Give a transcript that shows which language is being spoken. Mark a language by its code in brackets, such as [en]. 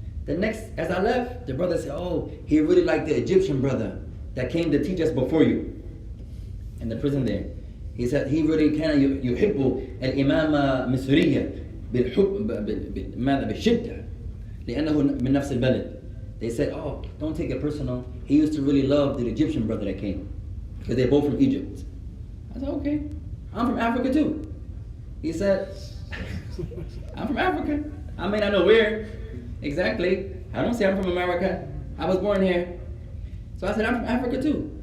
[en] The next, as I left, the brother said, oh, he really liked the Egyptian brother that came to teach us before you. In the prison there. He said, he really [ar] كان يحب الإمامة مصرية بالشدة لأنه من نفس البلد. [en] They said, oh, don't take it personal. He used to really love the Egyptian brother that came. Because they're both from Egypt. I said, okay. I'm from Africa too. He said, I'm from Africa. I mean, I know where. Exactly. I don't say I'm from America. I was born here. So I said, I'm from Africa too.